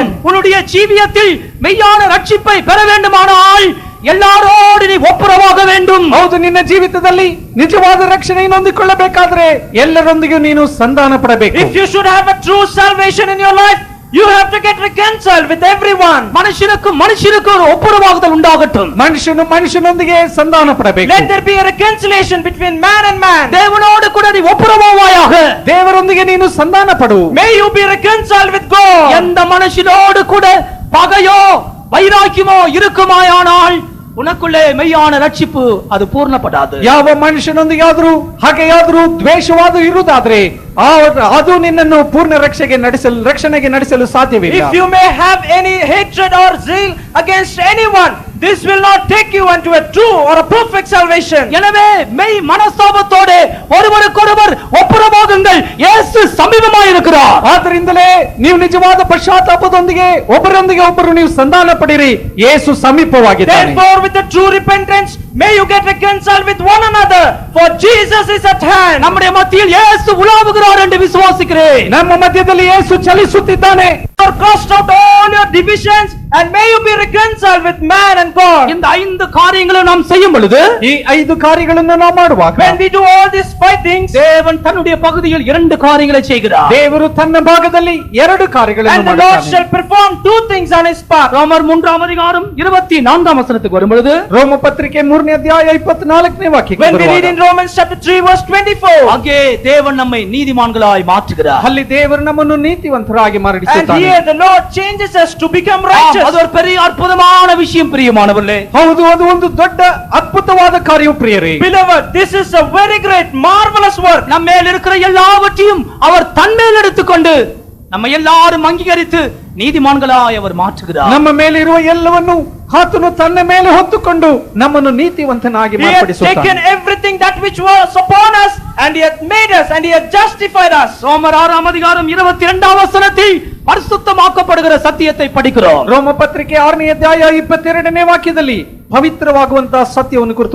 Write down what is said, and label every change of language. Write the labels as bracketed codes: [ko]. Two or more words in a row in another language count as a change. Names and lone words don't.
[ta] உன்னுடைய ஜீவியத்தில் மெய்யான ரட்சிப்பை பெற வேண்டுமானால் எல்லாரோடு நீ ஒப்புரவாக வேண்டும். [kn] ಹೌದು, ನಿನ್ನ ಜೀವಿತದಲ್ಲಿ ನಿಜವಾದ ರಕ್ಷಣೆಯನ್ನು ಹೊಂದಿಕೊಳ್ಳಬೇಕಾದ್ರೆ ಎಲ್ಲರೊಂದಿಗೂ ನೀನು ಸಂಧಾನ ಪಡಬೇಕು. [en] If you should have a true salvation in your life, you have to get reconciled with everyone. [ta] மனுஷனுக்கு ஒரு ஒப்புரவாகுதல் உண்டாகட்டும். [kn] ಮನುಷ್ಯನು ಮನುಷ್ಯನೊಂದಿಗೆ ಸಂಧಾನ ಪಡಬೇಕು. [en] Let there be a reconciliation between man and man. [ta] தேவனோடு கூட நீ ஒப்புரவாவாயாக. [kn] ದೇವರೊಂದಿಗೆ ನೀನು ಸಂಧಾನ ಪಡು. [en] May you be reconciled with God. [ta] எந்த மனுஷனோடு கூட பகையோ வைராக்கியமோ இருக்குமாயானால் உனக்குள்ளே மெய்யான ரட்சிப்பு அது பூர்ணப்படாது. [kn] ಯಾವ ಮನುಷ್ಯನೊಂದಿಗಾದ್ರೂ ಹಾಗೆಯಾದ್ರೂ ದ್ವೇಷವಾದ ಇರುವುದಾದ್ರೆ ಅದು ನಿನ್ನನ್ನು ಪೂರ್ಣ ರಕ್ಷಣೆಗೆ ನಡೆಸಲು ಸಾಧ್ಯವಿಲ್ಲ. [en] If you may have any hatred or zeal against anyone, this will not take you into a true or a perfect salvation. [ta] எனவே மெய் மனஸ்தாபத்தோடு ஒருவருக்கொருவர் ஒப்புரவாகுங்கள், இயேசு சமீபமாய் இருக்கிறார். [kn] ಆದ್ದರಿಂದಲೇ ನೀವು ನಿಜವಾದ ಪಶ್ಚಾತ್ತಾಪದೊಂದಿಗೆ ಒಬ್ಬರೊಂದಿಗೆ ನೀವು ಸಂಧಾನ ಪಡಿರಿ, ಯೇಸು ಸಮೀಪವಾಗಿದ್ದಾನೆ. [en] Therefore, with the true repentance, may you get reconciled with one another, for Jesus is at hand. [ta] நம்முடைய மத்தியில் இயேசு உலாவுகிறார் என்று விசுவாசிக்கிறேன். [kn] ನಮ್ಮ ಮಧ್ಯದಲ್ಲಿ ಯೇಸು ಚಲಿಸುತ್ತಿದ್ದಾನೆ. [en] Cast out all your divisions and may you be reconciled with man and God. [ta] இந்த 5 காரியங்களை நாம் செய்யும் பொழுது, [kn] ಈ 5 ಕಾರ್ಯಗಳನ್ನು ನಾವು ಮಾಡುವಾಗ, [en] when we do all these 5 things, [ta] தேவன் தன்னுடைய பகுதியில் 2 காரியங்களை செய்கிறார். [kn] ದೇವರು ತನ್ನ ಭಾಗದಲ್ಲಿ 2 ಕಾರ್ಯಗಳನ್ನು [en] and the Lord [kn] ಮಾಡುತ್ತಾನೆ. [en] shall perform 2 things on his part. [ta] ரோமர் 3ஆம் அதிகாரம் 24ஆம் வசனத்துக்கு வரும் பொழுது, [kn] ರೋಮ ಪತ್ರಿಕೆ 3ನೇ ಅಧ್ಯಾಯ 24ನೇ ವಾಕ್ಯಕ್ಕೆ [en] When we read [kn] ಬರುವಾಗ, [en] in Romans chapter 3 verse 24, [ta] அங்கே தேவன் நம்மை நீதிமான்களாய் மாற்றுகிறார். [kn] ಅಲ್ಲಿ ದೇವರು ನಮ್ಮನ್ನು ನೀತಿವಂತರಾಗಿ [en] and [kn] ಮಾಡಿಸುತ್ತಾನೆ. [en] here the Lord changes us to become righteous. [ta] அது ஒரு பெரிய அற்புதமான விஷயம் பிரியமானவர்களே. [kn] ಹೌದು, ಅದು ಒಂದು ದೊಡ್ಡ ಅದ್ಭುತವಾದ ಕಾರ್ಯವು ಪ್ರಿಯರೇ. [en] Beloved, this is a very great marvelous work. [ta] நம்ம மேல் இருக்கிற எல்லாவற்றையும் அவர் தன்மேல் எடுத்துக்கொண்டு நம்ம எல்லாரும் அங்கீகரித்து நீதிமான்களாய் அவர் மாற்றுகிறார். [kn] ನಮ್ಮ ಮೇಲಿರುವ ಎಲ್ಲವನ್ನು ಆತನು ತನ್ನ ಮೇಲೆ ಹೊತ್ತುಕೊಂಡು ನಮ್ಮನ್ನು ನೀತಿವಂತನಾಗಿ [en] He has [kn] ಮಾರ್ಪಡಿಸುತ್ತಾನೆ. [en] taken everything that which was upon us and he hath made us and he hath justified us. [ta] ரோமர் 6ஆம் அதிகாரம் 22ஆம் வசனத்தில் பரிசுத்தமாக்கப்படுகிற சத்தியத்தை படிக்கிறோம். [kn] ರೋಮ ಪತ್ರಿಕೆ 6ನೇ ಅಧ್ಯಾಯ 22ನೇ ವಾಕ್ಯದಲ್ಲಿ ಪವಿತ್ರವಾಗುವಂತಹ ಸತ್ಯವನ್ನು ಕುರಿತು